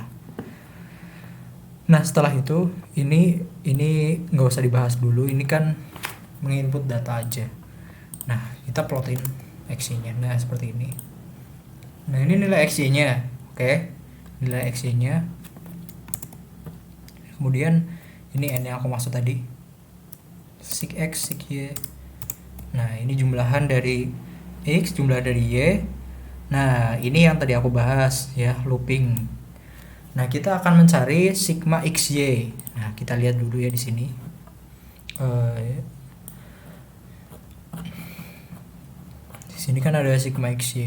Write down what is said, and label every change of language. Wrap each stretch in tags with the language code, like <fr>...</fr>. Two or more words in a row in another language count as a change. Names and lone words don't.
<id>Nah, setelah itu ini nggak usah dibahas dulu. Ini kan menginput data aja. Nah, kita plotin XY-nya. Nah, seperti ini. Nah, ini nilai XY-nya. Oke. Nilai XY-nya. Kemudian ini n yang aku maksud tadi. Sig X, sig Y. Nah, ini jumlahan dari X, jumlah dari Y. Nah, ini yang tadi aku bahas ya, looping. Nah, kita akan mencari sigma XY. Nah, kita lihat dulu ya di sini. Di sini kan ada sigma XY.</id>